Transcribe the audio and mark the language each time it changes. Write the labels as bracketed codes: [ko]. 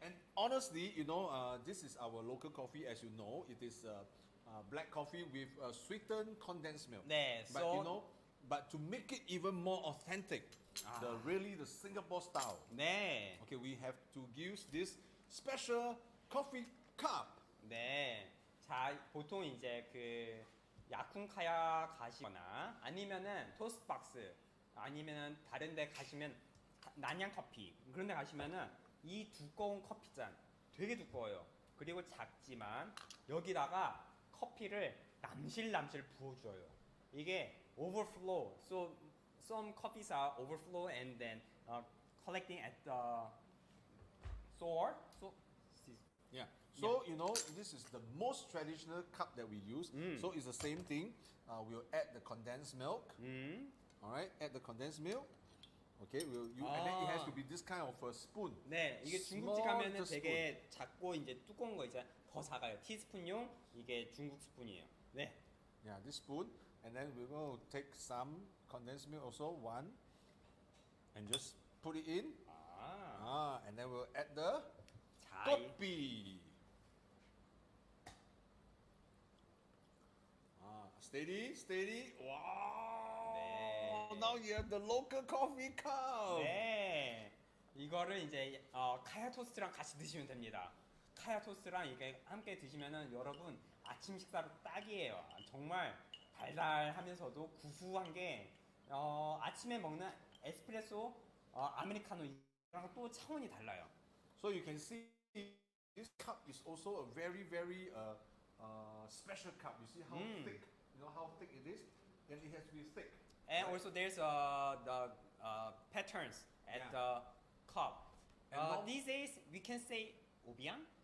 [en] And honestly, you know, this is our local coffee. As you know, it is black coffee with sweetened condensed milk. [ko] 네. [en] But So, you know, but to make it even more authentic, the Singapore style. [ko] 네. [en] Okay, we have to use this special coffee cup. [ko] 네. 자, 보통 이제 그 야쿤카야 가시거나 아니면은 토스트박스 아니면은 다른 데 가시면 난양 커피 그런 데 가시면은 이 두꺼운 커피잔 되게 두꺼워요. 그리고 작지만 여기다가 커피를 남실남실 부어줘요. 이게 overflow. [en] So some coffees are overflow and then collecting at the store. So Yeah. So you know, this is the most traditional cup that we use. So it's the same thing. We'll add the condensed milk. All right, add the condensed milk. Okay, and then it has to be this kind of a spoon. [ko] 네, 이게 중국집 가면은 되게 작고 이제 두꺼운 거 있잖아요. 더 작아요. 티스푼용 이게 중국 스푼이에요. 네. [en] Yeah, this spoon, and then we're going to take some condensed milk also, one, and just put it in. And then we'll add the [ko] 자, [en] coffee. Steady, steady. Wow. [ko] 네. [en] Now you have the local coffee cup. [ko] 네. 이거를 이제 카야 토스트랑 같이 드시면 됩니다. 카야 토스트랑 이게 함께 드시면은 여러분 아침 식사로 딱이에요. 정말 달달하면서도 구수한 게 아침에 먹는 에스프레소 아메리카노랑 또 차원이 달라요. [en] So you can see this cup is also a very, very special cup. You see how thick, you know how thick it is, and it has to be thick. And also there's the patterns at the cup. These days we can say obiang.